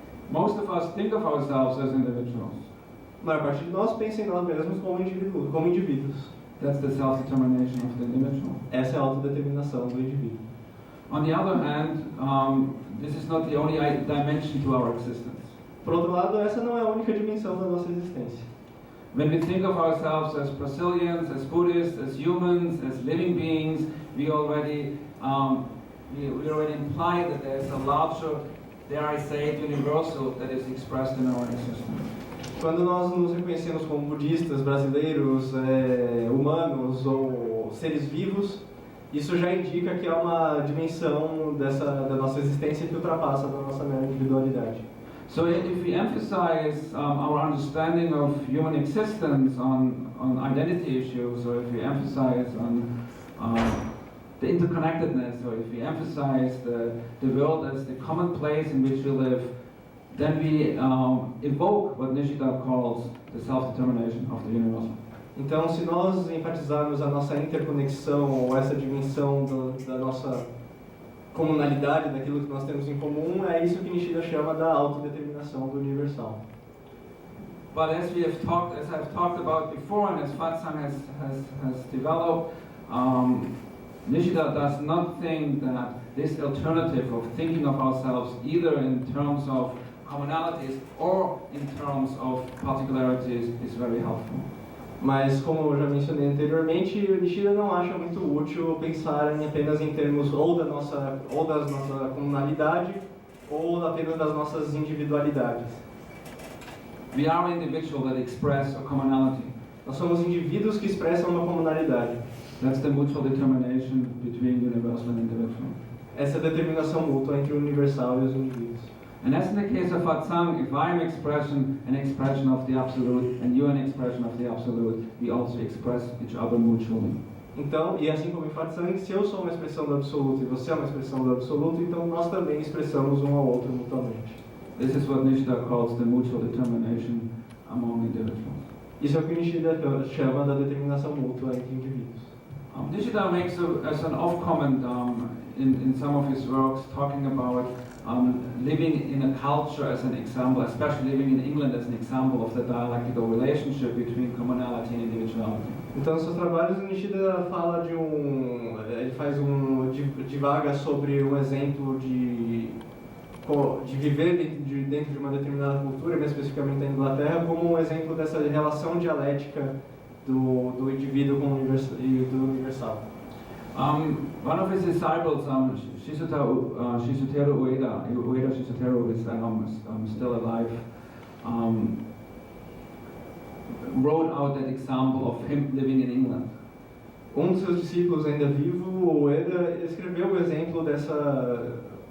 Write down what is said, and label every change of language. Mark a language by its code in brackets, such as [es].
[en] Most of us think of ourselves as individuals. [pt] A maior parte de nós pensa em nós mesmos como indivíduos. [en] That's the self-determination of the individual. [pt] Essa é a autodeterminação do indivíduo. [en] On the other hand, this is not the only dimension to our existence. [pt] Por outro lado, essa não é a única dimensão da nossa existência. [en] When we think of ourselves as Brazilians, as Buddhists, as humans, as living beings, we already imply that there's a larger, dare I say it, universal that is expressed in our existence. [pt] Quando nós nos reconhecemos como budistas, brasileiros, humanos ou seres vivos, isso já indica que há uma dimensão da nossa existência que ultrapassa da nossa mera individualidade. [en] So if we emphasize our understanding of human existence on identity issues, or if we emphasize on the interconnectedness, or if we emphasize the world as the common place in which we live, then we evoke what Nishida calls the self-determination of the universal. [pt] Então, se nós enfatizarmos a nossa interconexão ou essa dimensão da nossa comunalidade, daquilo que nós temos em comum, é isso que Nishida chama da autodeterminação do universal. [en] But as I've talked about before, and as Fatsang has developed, Nishida does not think that this alternative of thinking of ourselves either in terms of commonalities or in terms of particularities is very helpful. [pt] Mas, como eu já mencionei anteriormente, Nishida não acha muito útil pensar apenas em termos ou da nossa comunalidade ou apenas das nossas individualidades. [en] We are an individual that express a commonality. [pt] Nós somos indivíduos que expressam uma comunalidade. [en] That's the mutual determination between universal and individual. [pt] Essa é a determinação mútua entre o universal e os indivíduos. [en] And as in the case of Fatsang, if I am an expression of the Absolute, and you are an expression of the Absolute, we also express each other mutually. [pt] Então, e assim como em Fatsang, se eu sou uma expressão do Absoluto e você é uma expressão do Absoluto, então nós também expressamos um ao outro mutuamente. [en] This is what Nishida calls the mutual determination among individuals. [pt] Isso é o que Nishida chama da determinação mútua entre indivíduos. [en] Nishida makes as an off-comment in some of his works talking about living in a culture as an example, especially living in England as an example of the dialectical relationship between commonality and individuality. [pt] Então, nos seus trabalhos, Nishida fala ele faz divaga sobre um exemplo de viver dentro de uma determinada cultura, mais especificamente na Inglaterra, como um exemplo dessa relação dialética do indivíduo com e do universal. [en] One of his disciples, Shizutero Ueda Shizutero is still alive, wrote out that example of him living in England. [pt] Dos seus discípulos ainda vivo, o Ueda, escreveu o exemplo dessa...